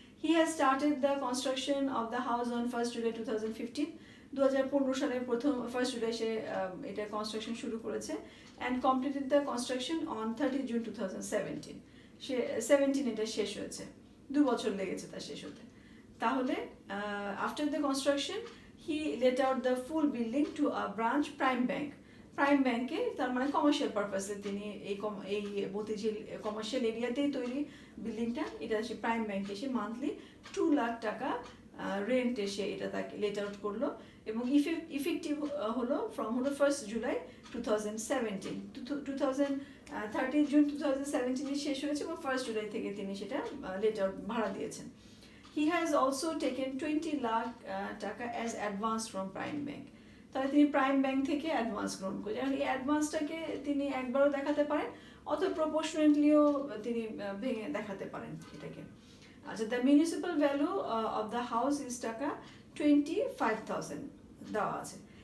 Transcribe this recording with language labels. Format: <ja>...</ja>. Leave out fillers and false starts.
<en>He has started the construction of the house on 1 July 2015।</en> <bn>2015 সালের 1 জুলাই সে এটা construction শুরু করেছে,</bn> <en>And completed the construction on 30 June 2017।</en> <bn>সে 17 এটা শেষ হয়েছে, 2 বছর লেগেছে তার শেষ হতে।</bn> <en>তাহলে after the construction he let out the full building to a branch Prime Bank.</en> <bn>Prime ব্যাংকে, তার মানে কমার্শিয়াল পারপাসে তিনি এই মতিঝিল কমার্শিয়াল এরিয়াতেই তৈরি বিল্ডিংটা, এটা সে প্রাইম ব্যাংকে এসে মান্থলি 2 লাখ টাকা রেন্ট এসে এটা তাকে লেট আউট করলো, এবং ইফেক্টিভ হলো 1 জুলাই 2017। 30 জুন 2017 শেষ হয়েছে এবং 1 জুলাই থেকে তিনি সেটা লেট আউট ভাড়া দিয়েছেন।</bn> <en>He has also taken 20 lakh টাকা as advance from Prime Bank.</en> <bn>তাহলে তিনি প্রাইম ব্যাংক থেকে অ্যাডভান্স গ্রহণ করেছেন। এখন এই অ্যাডভান্সটাকে তিনি একবারও দেখাতে পারেন, অথবা প্রপোর্শনেটলিও তিনি ভেঙে দেখাতে পারেন এটাকে।</bn> <en>আচ্ছা, the municipal value of the house is টাকা 25,000</en> <bn>দেওয়া আছে।</bn>